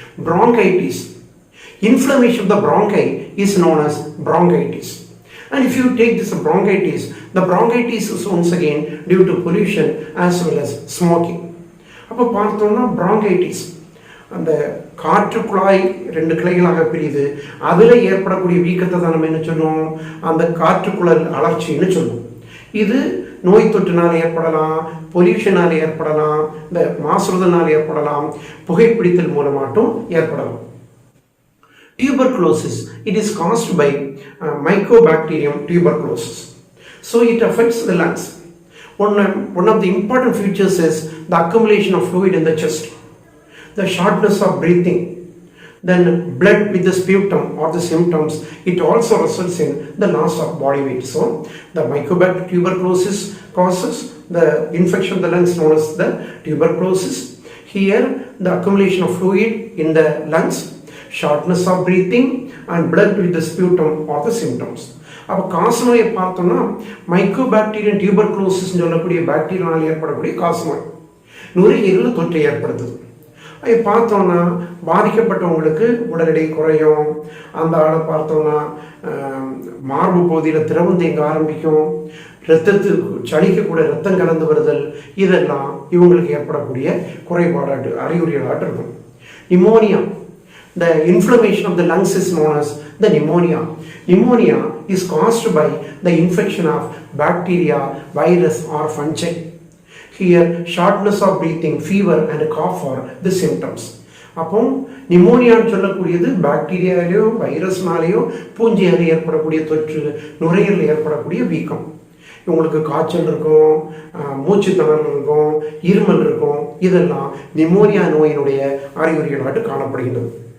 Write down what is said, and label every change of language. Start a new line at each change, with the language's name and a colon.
English: bronchitis, inflammation of the bronchi is known as bronchitis. And if you take this bronchitis, the bronchitis is once again due to pollution as well as smoking.
Tamil: அப்போ பார்த்தோம்னா bronchitis அந்த காற்று குழாய் ரெண்டு கிளைகளாக பிரியுது. அதில் ஏற்படக்கூடிய வீக்கத்தை தான் நம்ம என்ன சொல்லுவோம், அந்த காற்றுக்குழல் அழற்சின்னு சொல்லுவோம். இது நோய் தொற்றுனால் ஏற்படலாம், பொல்யூஷனால் ஏற்படலாம், இந்த மாசுறுதனால் ஏற்படலாம், புகைப்பிடித்தல் மூலமாட்டும் ஏற்படலாம்.
English: Tuberculosis, it is caused by Mycobacterium tuberculosis. So it affects the lungs. One of the important features is the accumulation of fluid in the chest, the shortness of breathing, then blood with the sputum or the symptoms. It also results in the loss of body weight. So the Mycobacterium tuberculosis causes the infection of the lungs known as the tuberculosis. Here the accumulation of fluid in the lungs, shortness of breathing and blood with the sputum or the symptoms.
Tamil: அப்போ காசநோயை பார்த்தோம்னா Mycobacterium tuberculosis சொல்லக்கூடிய பாக்டீரியானால் ஏற்படக்கூடிய காசநோய் நுரையீரல் தொற்றை ஏற்படுத்துது. அதை பார்த்தோம்னா பாதிக்கப்பட்டவங்களுக்கு உடல் எடை குறையும். அந்த ஆளை பார்த்தோம்னா மார்பு பகுதியில் திரவம் தேங்க ஆரம்பிக்கும், ரத்தத்துக்கு சளிக்கக்கூடிய ரத்தம் கலந்து வருதல், இதெல்லாம் இவங்களுக்கு ஏற்படக்கூடிய குறைபாடாட்டு அறிகுறிகளாட்டு இருக்கும்.
English: Pneumonia, the inflammation of the lungs is known as the pneumonia. Pneumonia is caused by the infection of bacteria, virus or fungi. Here shortness of breathing, fever and cough are the symptoms.
Tamil: அப்போ நிமோனியான்னு சொல்லக்கூடியது பாக்டீரியாலேயோ வைரஸ்னாலேயோ பூஞ்சையாலே ஏற்படக்கூடிய தொற்று, நுரையீரலில் ஏற்படக்கூடிய வீக்கம். உங்களுக்கு காய்ச்சல் இருக்கும், மூச்சு திணறல் இருக்கும், இருமல் இருக்கும். இதெல்லாம் நிமோனியா நோயினுடைய அறிகுறிகளாட்டு காணப்படுகின்றது.